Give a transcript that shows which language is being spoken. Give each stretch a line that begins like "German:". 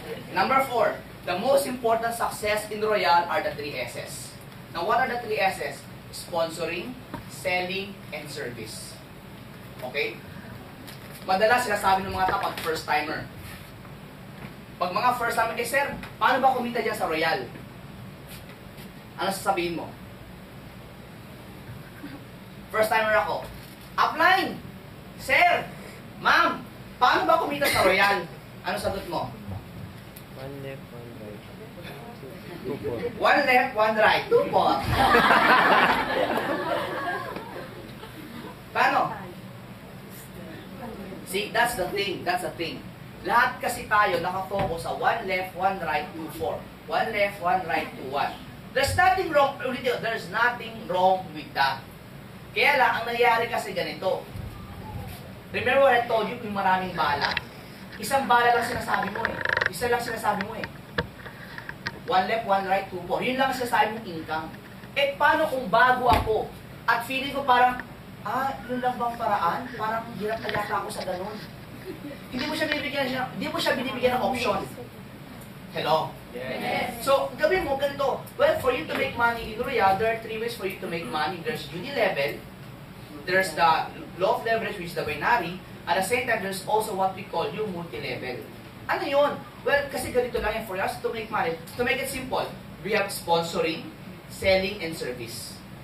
English: Number 4, the most important success in Royal are the 3 S's. Now, what are the 3 S's? Sponsoring, selling, and service. Okay?
Filipino: Madalas sinasabi ng mga kapag first-timer. Pag mga first-timer, sir, paano ba kumita dyan sa Royal? Ano sasabihin mo? First-timer ako. Upline! Sir, ma'am, paano ba kumita sa Royal? Ano sagot mo?
English: One left, one right. Two pot. One left, one right. Two pot.
Filipino: Paano?
English: See, that's the thing. That's the thing.
Filipino: Lahat kasi tayo nakafocus sa
English: one left, one right, two four. One left, one right, two one. There's nothing wrong. There's nothing wrong with that.
Filipino: Kaya lang, ang nangyayari kasi ganito.
English: Remember what I told you,
Filipino: yung maraming bala? Isang bala lang sinasabi mo eh. Isa lang sinasabi mo eh.
English: One left, one right, two four.
Filipino: Yun lang sinasabi mong income. Eh, paano kung bago ako? At feeling ko parang, yun lang bang paraan? Parang hirap na yata ako sa ganun. Hindi mo siya binibigyan ng option.
English: Hello? Yes.
Filipino: So, gawin mo ganito.
English: Well, for you to make money in Royal, there are 3 ways for you to make money. There's unilevel, there's the law of leverage, which is the binary. At the same time, there's also what we call yung multi-level.
Filipino: Ano yun?
English: Well,
Filipino: kasi ganito lang yan
English: for us to make money. To make it simple, we have sponsoring, selling, and service.